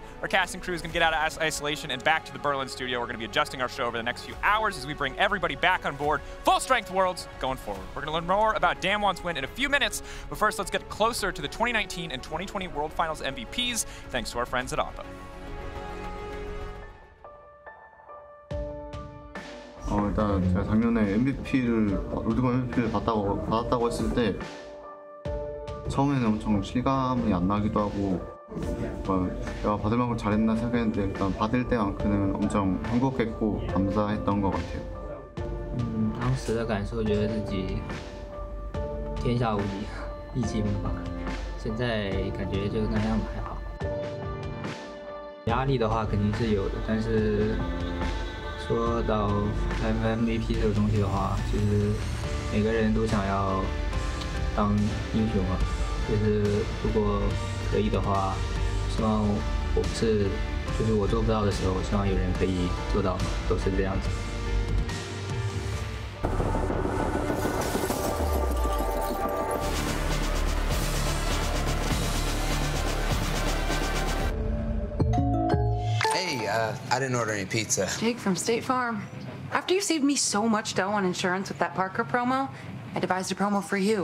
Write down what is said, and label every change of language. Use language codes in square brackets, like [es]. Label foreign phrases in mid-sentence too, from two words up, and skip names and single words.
[en] Our cast and crew is going to get out of isolation and back to the Berlin studio. We're going to be adjusting our show over the next few hours as we bring everybody back on board. Full strength Worlds going forward. We're going to learn more about DWG's win in a few minutes, but first let's get closer to the 2019 and 2020 World Finals MVPs, thanks to our friends at Oppo. [ko] 일단 제가 작년에 롤드컵 MVP를 받았다고 했을 때 처음에는 엄청 실감이 안 나기도 하고 내가 받을 만큼 잘했나 생각했는데 일단 받을 때만큼은 엄청 행복했고 감사했던 것 같아요. [zh] 当时的感受觉得自己天下无敌，一骑无法。现在感觉就那样还好。压力的话肯定是有的，但是说到 MVP 这个东西的话，其实每个人都想要当英雄嘛。就是如果可以的话，希望我不是就是我做不到的时候，希望有人可以做到，都是这样子。 [en] I didn't order any pizza. Jake from State Farm. After you saved me so much dough on insurance with that Parker promo, I devised a promo for you.